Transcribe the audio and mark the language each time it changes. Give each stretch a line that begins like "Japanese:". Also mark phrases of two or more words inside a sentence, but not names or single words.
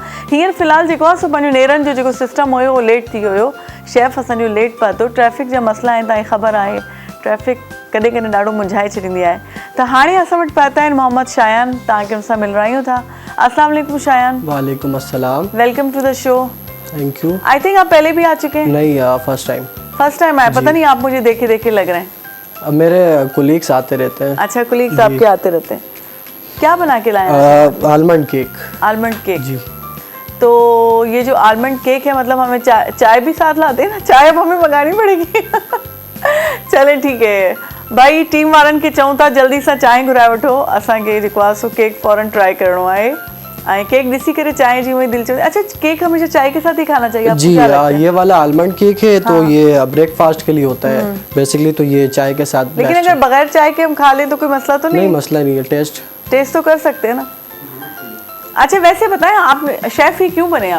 Sindhi: हींअर फ़िलहालु जेको आहे सो पंहिंजो नेरनि जो जेको सिस्टम हुयो उहो लेट थी वियो हुयो, शेफ असांजो लेट पहुतो, ट्रैफ़िक जा मसइला आहिनि, तव्हांखे ख़बर आहे ट्रैफिक कॾहिं कॾहिं ॾाढो मुंझाए छॾींदी आहे। त हाणे असां वटि पहुता आहिनि मोहम्मद शायान, तव्हांखे हुन सां मिल रहियूं था।
Arabic: السلام علیکم شایان. وعلیکم السلام.
English: welcome to the show. thank you. I think
Urdu: آپ پہلے بھی آ چکے ہیں? نہیں,
English: first time. first time
Urdu: آئے، پتا نہیں آپ مجھے دیکھے دیکھے لگ رہے ہیں. اب میرے کولیگز آتے رہتے ہیں. اچھا، کولیگز آپ کے آتے رہتے ہیں. کیا بنا کے لائے ہیں?
English: almond cake. almond cake
Urdu: جی. تو یہ جو
English: almond cake
Urdu: ہے، مطلب ہمیں چائے بھی ساتھ لاتے ہیں نا، چائے اب ہمیں منگانی پڑے گی.
Sindhi: चले
Urdu: ٹھیک ہے بھائی,
Sindhi: टीम वारनि खे चऊं था जल्दी सां चांहि घुराए वठो, असांखे जेको आहे सो केक फौरन ट्राई करणो आहे। ऐं केक ॾिसी करे चाय जी वही दिल चवंदी।
Urdu: اچھا، کیک ہمیشہ چائے کے ساتھ ہی کھانا چاہیے? جی، یہ والا
English: almond cake
Urdu: ہے تو یہ بریک فاسٹ کے لیے ہوتا ہے بیسکلی، تو یہ چائے کے ساتھ. لیکن اگر بغیر چائے کے ہم کھا لیں تو کوئی مسئلہ تو نہیں? نہیں، مسئلہ نہیں ہے، ٹیسٹ تو کر سکتے ہیں نا. اچھا، ویسے بتائیں آپ شیف ہی کیوں بنے آپ?